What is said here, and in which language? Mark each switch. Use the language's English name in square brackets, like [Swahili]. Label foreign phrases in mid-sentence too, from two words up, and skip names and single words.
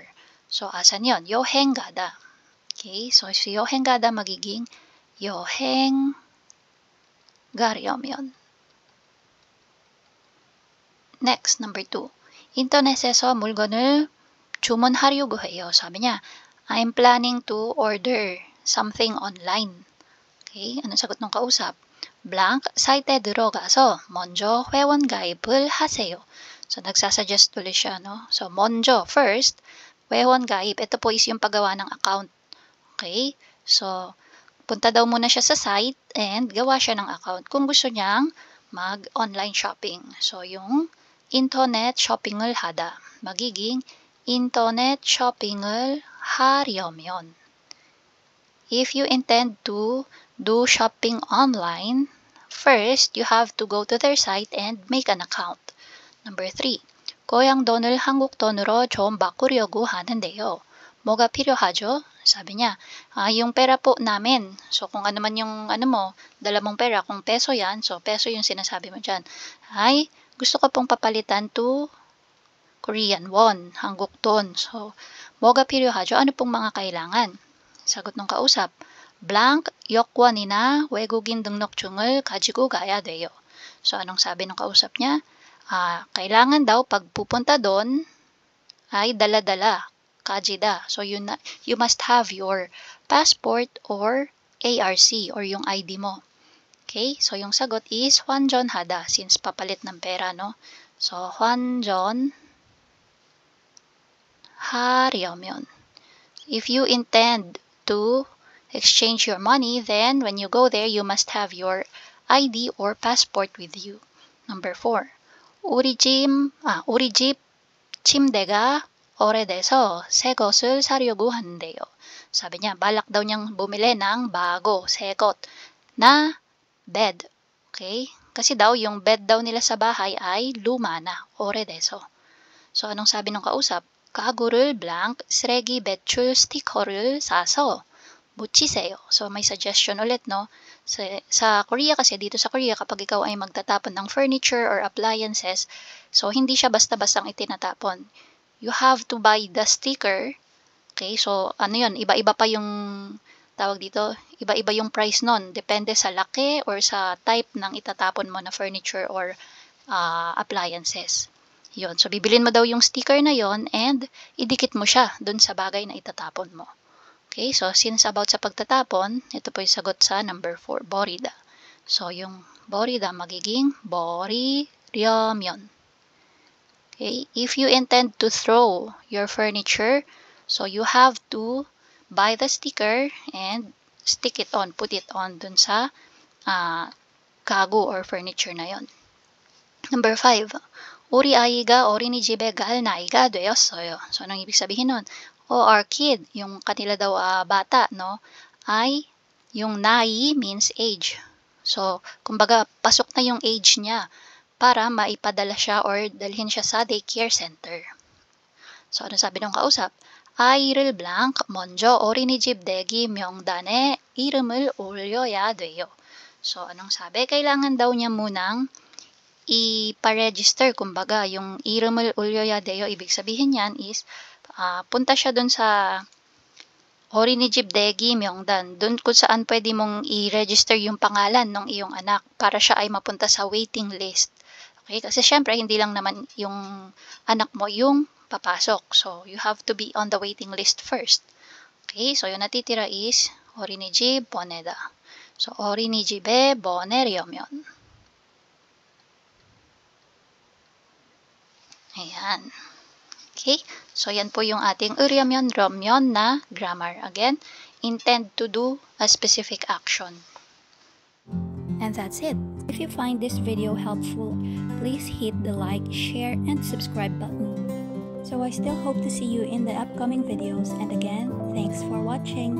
[Filipino] So, asan yun? [Korean] 여행 가다. Okay? [Filipino] So, si [Korean] 여행 가다 magiging 여행 가려면. [English] Next, number 2. [Korean] 인터넷에서 물건을 주문하려고 해요. [Filipino] 사bi niya, [English] I'm planning to order something online. [Filipino] Okay, anong sagot ng kausap? [English] Blank, [Korean] site에 들어가서 먼저 회원 가입을 하세요. [Filipino] So, nagsasuggest ulit siya, no? So, [Korean] 먼저, first, 회원 가입. [Filipino] Ito po is yung paggawa ng account. Okay? So, punta daw muna siya sa site and gawa siya ng account kung gusto niyang mag- [English] online shopping. [Filipino] So, yung [English] internet shopping [Korean] 을 하다. magiging [English] internet shopping [Korean] 을 하려면. [English] If you intend to do shopping online, first, you have to go to their site and make an account. Number 3, [Korean] 고향 돈을 한국 돈으로 좀 바꾸려고 하는데요. 뭐가 필요하죠? [Filipino] Sabi niya, yung pera po namin. So, kung ano man yung dala mong pera, kung peso yan, so peso yung sinasabi mo dyan. Ay, gusto ko pong papalitan to [English] Korean won, [Korean] 한국 돈. So, 뭐가 필요하죠? [Filipino] Ano pong mga kailangan? 사got ng kausap, [Korean] blank 여권이나 외국인 등록증을 가지고 가야 돼요. [Filipino] So, anong sabi ng kausap niya? Kailangan daw pag pupunta doon ay dala-dala, kajida. [English] So, you must have your passport or ARC or [Filipino] yung ID mo. [English] Okay? [Filipino] So, yung sagot is [Korean] 환전 하다 [Filipino] since papalit ng pera, no? So, [Korean] 환전 하려면. [English] If you intend to exchange your money, then when you go there, you must have your ID or passport with you. Number 4, [Korean] 우리 집 침대가 오래돼서 새 것을 사려고 하는데요. [Filipino] Sabi niya, balak daw niyang bumili ng bago, 새것 na bed. Okay? Kasi daw yung bed daw nila sa bahay ay luma na, 오래돼서. So anong sabi ng kausap? [Korean] 가구를 blank 쓰레기 배출 스티커를 사서 붙이세요. [Filipino] So may suggestion ulit, no? Sa Korea kasi, dito sa Korea, kapag ikaw ay magtatapon ng [English] furniture or appliances, [Filipino] so hindi siya basta-bastang itinatapon. [English] You have to buy the sticker. [Filipino] Okay, so ano yun, iba-iba pa yung tawag dito, iba-iba yung price nun. Depende sa laki or sa type ng itatapon mo na [English] furniture or appliances. [Filipino] Yun. So, bibilin mo daw yung sticker na yon and idikit mo siya dun sa bagay na itatapon mo. Okay, so since about sa pagtatapon, ito po yung sagot sa number 4, 버리다. So, yung 버리다 magiging 버리려면. [English] Okay, if you intend to throw your furniture, so you have to buy the sticker and stick it on, put it on [Filipino] dun sa [English] 가구 or furniture [Filipino] na yon. [English] Number 5, [Korean] 우리 아이가 어린이집에 갈 나이가 되었어요. [Filipino] So, anong ibig sabihin nun? [English] Our kid, [Filipino] yung kanila daw bata, no? Ay, yung nai [English] means age. [Filipino] So, kumbaga, pasok na yung age niya para maipadala siya or dalhin siya sa daycare center. So, ano sabi ng kausap? [Korean] 아이를 blank 먼저 어린이집 대기 명단에 이름을 올려야 돼요. [Filipino] So, anong sabi? Kailangan daw niya munang ipa-register, kumbaga, yung [Korean] 이름을 올려야 돼요, [Filipino] ibig sabihin yan is, punta siya dun sa [Korean] 어린이집 대기 명단, [Filipino] dun kung saan pwede mong i-register yung pangalan ng iyong anak para siya ay mapunta sa [English] waiting list. [Filipino] Okay, kasi syempre, hindi lang naman yung anak mo yung papasok. [English] So, you have to be on the waiting list first. [Filipino] Okay, so yung natitira is [Korean] 어린이집 보내다. So, 어린이집에 보내려면. [Filipino] Ayan. Okay? So, yan po yung ating [Korean] 으려면, 려면 [Filipino] na grammar. [English] Again, intend to do a specific action. And that's it. If you find this video helpful, please hit the like, share, and subscribe button. So I still hope to see you in the upcoming videos. And again, thanks for watching.